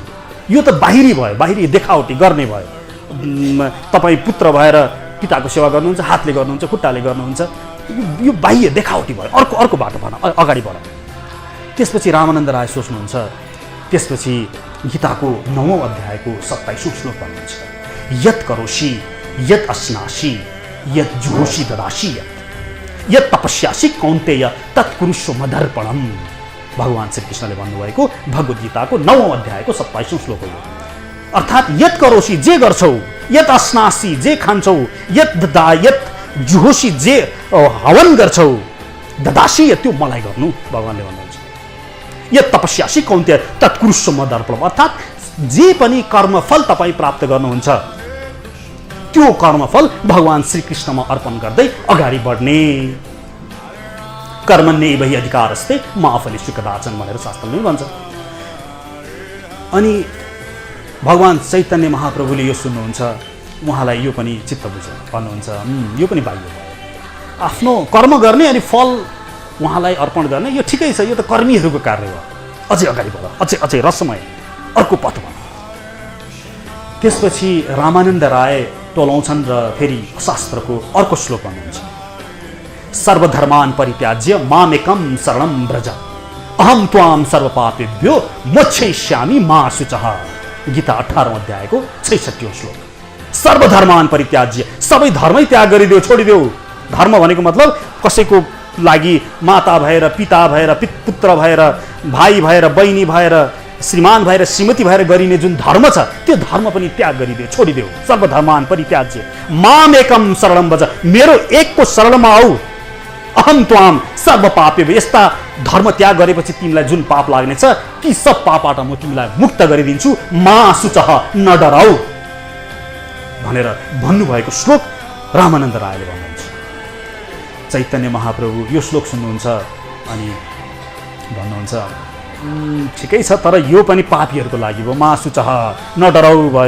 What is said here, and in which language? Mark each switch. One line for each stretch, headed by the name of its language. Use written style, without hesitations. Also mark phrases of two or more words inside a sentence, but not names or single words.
Nepali: यो त बाहिरी भयो, बाहिरी देखावटी गर्ने भयो। तपाईँ पुत्र भएर पिताको सेवा गर्नुहुन्छ, हातले गर्नुहुन्छ, खुट्टाले गर्नुहुन्छ, यो बाह्य देखावटी भयो, अर्को बाटो भन, अगाडि बढ। त्यसपछि रामानन्द राय सोच्नुहुन्छ, त्यसपछि गीताको 9औं अध्यायको 27औं श्लोक भन्नुहुन्छ,
Sanskrit: यत् करोषि यत् अस्नासि यत् जुहोषि ददासि यत् तपस्यासि कौन्तेय तत्कुरुष्व मदर्पणम्।
Nepali: भगवान श्रीकृष्णले भन्नुभएको भगवद् गीताको 9औं अध्यायको 27औं श्लोक हो। अर्थात्
Sanskrit: यत् करोषि,
Nepali: जे गर्छौ,
Sanskrit: यत् अस्नासि,
Nepali: जे खान्छौ,
Sanskrit: यत् जुहोषि,
Nepali: जे हवन गर्छौ, ददासि, त्यो मलाई गर्नु, भगवानले भन्नुहुन्छ।
Sanskrit: यत् तपस्यासि कौन्तेय तत्कुरुष्व मदर्पणम्।
Nepali: अर्थात् जे पनि कर्मफल तपाईँ प्राप्त गर्नुहुन्छ त्यो कर्मफल भगवान श्रीकृष्णमा अर्पण गर्दै अगाडि बढ्ने।
Sanskrit: कर्मण्येवहि अधिकारस्ते मा फलेषु कदाचन
Nepali: भनेर शास्त्रले भन्छ। अनि भगवान चैतन्य महाप्रभुले यो सुन्नुहुन्छ, उहाँलाई यो पनि चित्त बुझ्यो, भन्नुहुन्छ यो पनि बाह्य भयो। आफ्नो कर्म गर्ने अनि फल उहाँलाई अर्पण गर्ने, यो ठिकै छ, यो त कर्मीहरूको कार्य हो। अझै अगाडि बढ, अझै रसमय अर्को पथ भन। त्यसपछि रामानन्द राय टोलाउँछन् र फेरि शास्त्रको अर्को श्लोक भन्नुहुन्छ,
Sanskrit: सर्वधर्मान् परित्याज्य मामेकं शरणं व्रज अहम त्वाम सर्वपापेभ्यो मोक्षयिष्यामि मा शुचः।
Nepali: गीता 18औं अध्यायको 66औं श्लोक।
Sanskrit: सर्वधर्मान् परित्याज्य,
Nepali: सबै धर्मै त्याग गरिदेऊ, छोडिदेऊ। धर्म भनेको मतलब कसैको लागि माता भएर, पिता भएर, पुत्र भएर, भाइ भएर, बहिनी भएर, श्रीमान भएर, श्रीमती भएर गरिने जुन धर्म छ त्यो धर्म पनि त्याग गरिदेऊ, छोडिदेऊ।
Sanskrit: सर्वधर्मान परित्याज्य माम एकम शरणम भज,
Nepali: मेरो एकको शरणमा आऊ,
Sanskrit: अहम त्वाम सर्व पापे।
Nepali: यस्ता धर्म त्याग गरेपछि तिमीलाई जुन पाप लाग्नेछ ती सब पापबाट म तिमीलाई मुक्त गरिदिन्छु,
Sanskrit: मा शुचः
Nepali: न डराऊ भनेर भन्नुभएको श्लोक रामानन्द रायले भन्नुहुन्छ। चैतन्य महाप्रभु यो श्लोक सुन्नुहुन्छ अनि भन्नुहुन्छ ठिकै छ, तर यो पनि पापीहरूको लागि हो,
Sanskrit: मा शुचः
Nepali: न डराऊ भयो।